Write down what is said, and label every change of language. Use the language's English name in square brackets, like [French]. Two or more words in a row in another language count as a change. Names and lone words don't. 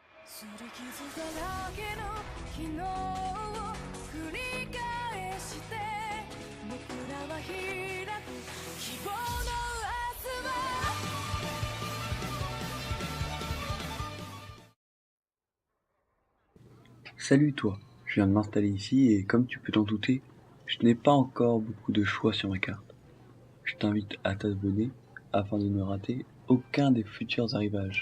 [Japanese] 擦り傷だらけの昨日を繰り返して僕らは開く希望の明日は [French] Salut toi, je viens de m'installer ici et comme tu peux t'en douter, je n'ai pas encore beaucoup de choix sur ma carte. Je t'invite à t'abonner afin de ne rater aucun des futurs arrivages.